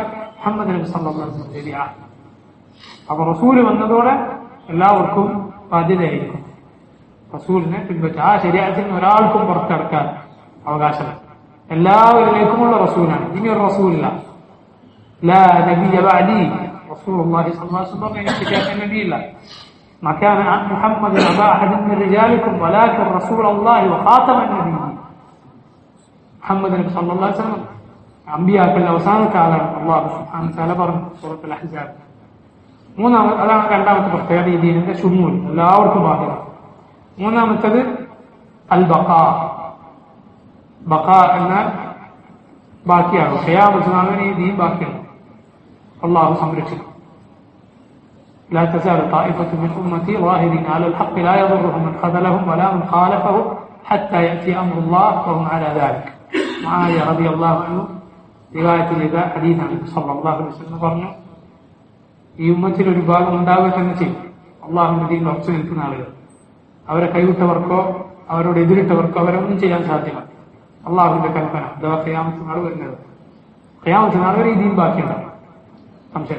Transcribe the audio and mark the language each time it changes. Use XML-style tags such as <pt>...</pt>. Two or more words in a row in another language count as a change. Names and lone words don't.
<ml>മുഹമ്മദ് നബി</ml> <ar>صلى الله عليه وسلم</ar> <ml>ശരിയാ. അപ്പൊ റസൂല് വന്നതോടെ എല്ലാവർക്കും ബാധ്യതയായിരിക്കും റസൂലിനെ പിൻപറ്റുക. ആ ശരീഅത്തിന് ഒരാൾക്കും പുറത്തെടുക്കാൻ അവകാശമില്ല. എല്ലാവരിലേക്കുമുള്ള റസൂലാണ്. ഇനി ഒരു റസൂലില്ല.</ml> <ar>لا نبي بعدي,</ar> <ml>റസൂലുള്ളാഹി</ml> <ar>صلى الله عليه وسلم</ar> <ml>എനിക്ക് ശേഷം നബിയില്ല.</ml> <ar>ما كان محمد أبا أحد من رجالكم ولكن رسول الله وخاتم النبيين.</ar> <ml>മുഹമ്മദ് നബി</ml> <ar>صلى الله عليه وسلم</ar> <ml>അമ്പിയാക്കളുടെ അവസാനത്തെ ആളാണ്. അല്ലാഹു</ml> <ar>سبحانه وتعالى</ar> <ml>പറഞ്ഞു സൂറത്തുൽ അഹ്സാബ്. അതാണ് രണ്ടാമത്തെ പ്രത്യേകത. ഈ ദീനിന്റെ ശുമൂൽ എല്ലാവർക്കും ബാധക. മൂന്നാമത്തേത്</ml> <ar>البقاء.</ar> <ml>ബഖാ എന്നാൽ ബാക്കിയാകും. ഖിയാമത്ത് നാളിന് ഈ ദീൻ ബാക്കിയാണ്. അല്ലാഹു സംരക്ഷിക്കും.</ml> <ar>لا تزال طائفة من أمتي ظاهرين على الحق لا يضرهم من خذلهم ولا من خالفهم حتى يأتي أمر الله وهم على ذلك. معاوية رضي الله عنه رواية إذا حديث عن صلى الله عليه وسلم</ar> <ml>പറഞ്ഞു, ഈ ഉമ്മത്തിൽ ഒരു ഭാഗം ഉണ്ടാവുക തന്നെ ചെയ്യും. അള്ളാഹുവിന്റെ ദീനിൽ ഉറച്ചു നിൽക്കുന്ന ആളുകൾ അവരെ കൈവിട്ടവർക്കോ അവരോട് എതിരിട്ടവർക്കോ അവരൊന്നും ചെയ്യാൻ സാധ്യമല്ല. അള്ളാഹുവിന്റെ കൽപ്പന അഥവാ ഖിയാമത്ത് നാൾ വരുന്നത്. ഖിയാമത്ത് നാൾ വരെ ഈ ദീൻ ബാക്കിയുണ്ടാവും, സംശയം.</ml>